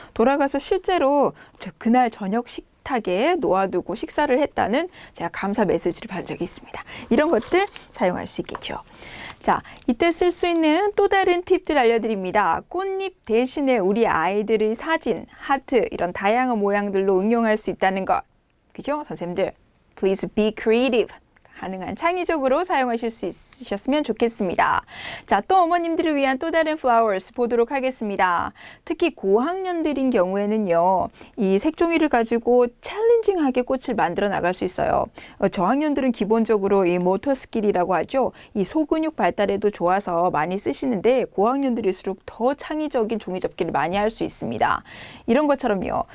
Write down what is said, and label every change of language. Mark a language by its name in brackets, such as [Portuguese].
[Korean] 돌아가서 실제로 그날 저녁 식탁에 놓아두고 식사를 했다는 제가 감사 메시지를 받은 적이 있습니다. 이런 것들 사용할 수 있겠죠. 자, 이때 쓸 수 있는 또 다른 팁들 알려드립니다. 꽃잎 대신에 우리 아이들의 사진, 하트 이런 다양한 모양들로 응용할 수 있다는 것. 그죠? 선생님들, [English] please be creative. [Korean] 가능한 창의적으로 사용하실 수 있으셨으면 좋겠습니다. 자, 또 어머님들을 위한 또 다른 flowers 보도록 하겠습니다. 특히 고학년들인 경우에는요, 이 색종이를 가지고 챌린징하게 꽃을 만들어 나갈 수 있어요. 저학년들은 기본적으로 이 모터 스킬이라고 하죠. 이 소근육 발달에도 좋아서 많이 쓰시는데 고학년들일수록 더 창의적인 종이 접기를 많이 할 수 있습니다. 이런 것처럼요.